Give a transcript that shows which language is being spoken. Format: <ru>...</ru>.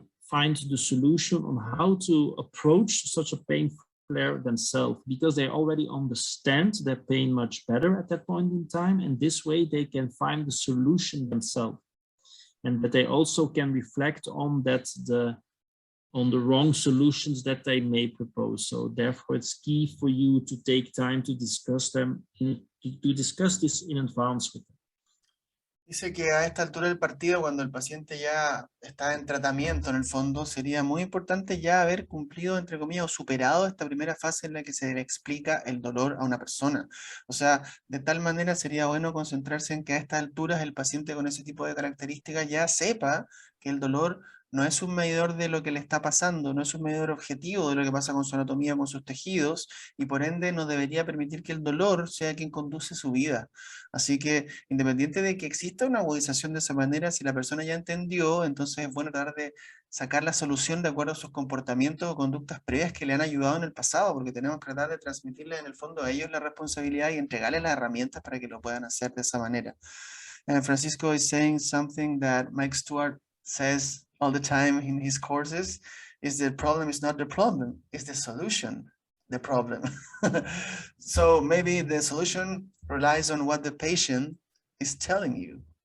<en>find the solution on how to approach such a pain flare themselves, because they already understand their pain much better at that point in time, and this way they can find the solution themselves, and that they also can reflect on that on the wrong solutions that they may propose. So therefore it's key for you to take time to discuss them, to discuss this in advance with them.</en> <es>Dice que a esta altura del partido, cuando el paciente ya está en tratamiento, en el fondo, sería muy importante ya haber cumplido, entre comillas, o superado esta primera fase en la que se le explica el dolor a una persona. O sea, de tal manera sería bueno concentrarse en que a estas alturas el paciente con ese tipo de características ya sepa que el dolor no es un medidor de lo que le está pasando, no es un medidor objetivo de lo que pasa con su anatomía, con sus tejidos, y por ende no debería permitir que el dolor sea quien conduce su vida. Así que, independiente de que exista una agudización de esa manera, si la persona ya entendió, entonces es bueno tratar de sacar la solución de acuerdo a sus comportamientos o conductas previas que le han ayudado en el pasado, porque tenemos que tratar de transmitirles en el fondo a ellos la responsabilidad y entregarles las herramientas para que lo puedan hacer de esa manera.</es> <en>And Francisco is saying something that Mike Stewart says all the time in his courses, is the problem is not the problem, it's the solution, the problem. So maybe the solution relies on what the patient is telling you.</en>